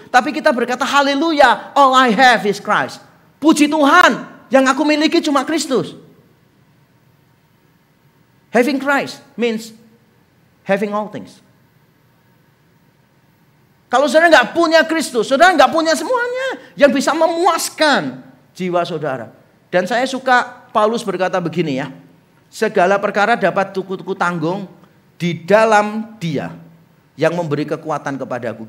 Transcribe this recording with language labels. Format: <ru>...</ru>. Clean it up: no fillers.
<id>Tapi kita berkata, haleluya,</id> <en>all I have is Christ.</en> <id>Puji Tuhan, yang aku miliki cuma Kristus.</id> <en>Having Christ means having all things.</en> <id>Kalau saudara nggak punya Kristus, saudara nggak punya semuanya yang bisa memuaskan jiwa saudara. Dan saya suka Paulus berkata begini ya, segala perkara dapat ku tanggung di dalam Dia yang memberi kekuatan kepadaku.</id>